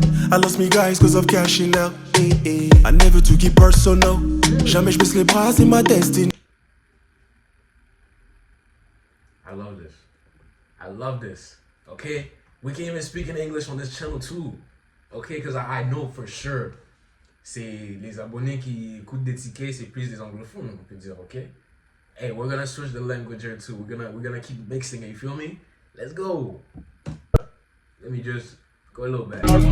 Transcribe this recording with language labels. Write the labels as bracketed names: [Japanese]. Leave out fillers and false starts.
[English] I lost me guys cause of cashing out. I never took it personal. [French] Jamais je baisse les bras, c'est ma destiny. [English] I love this. I love this. Okay? We can even speak in English on this channel too. Okay? Because I know for sure. [French] C'est les abonnés qui écoutent Détiqué, c'est plus des anglophones, on peut dire, okay? [English] Hey, we're gonna switch the language here too. We're gonna keep mixing it, you feel me? Let's go. Let me just go a little back.